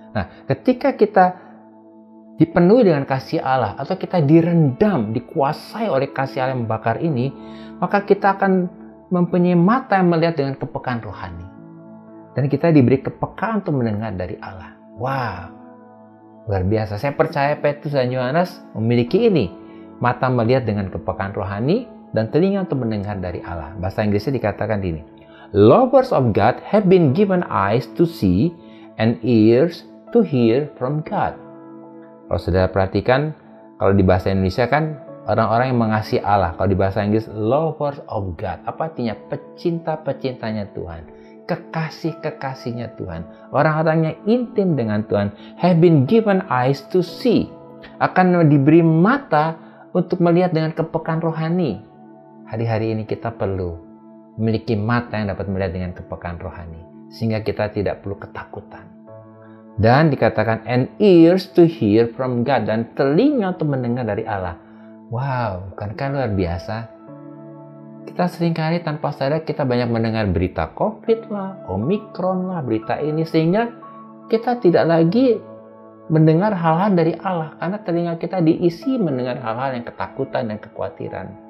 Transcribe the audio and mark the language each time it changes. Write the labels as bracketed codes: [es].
[id] Nah, ketika kita dipenuhi dengan kasih Allah atau kita direndam, dikuasai oleh kasih Allah yang membakar ini, maka kita akan mempunyai mata yang melihat dengan kepekaan rohani. Dan kita diberi kepekaan untuk mendengar dari Allah. Wow, luar biasa. Saya percaya Petrus dan Yohanes memiliki ini. Mata melihat dengan kepekaan rohani dan telinga untuk mendengar dari Allah. Bahasa Inggrisnya dikatakan ini. [en] Lovers of God have been given eyes to see and ears to hear from God. [id] Kalau saudara perhatikan, kalau di bahasa Indonesia kan orang-orang yang mengasihi Allah. Kalau di bahasa Inggris, [en] lovers of God. [id] Apa artinya? Pecinta-pecintanya Tuhan. Kekasih-kekasihnya Tuhan. Orang-orang yang intim dengan Tuhan [en] have been given eyes to see. [id] Akan diberi mata untuk melihat dengan kepekaan rohani. Hari-hari ini kita perlu memiliki mata yang dapat melihat dengan kepekaan rohani. Sehingga kita tidak perlu ketakutan. Dan dikatakan [en] and ears to hear from God. [id] Dan telinga untuk mendengar dari Allah. Wow, bukankah luar biasa? Kita seringkali tanpa sadar kita banyak mendengar berita COVID lah, Omikron lah, berita ini. Sehingga kita tidak lagi mendengar hal-hal dari Allah. Karena telinga kita diisi mendengar hal-hal yang ketakutan dan kekhawatiran.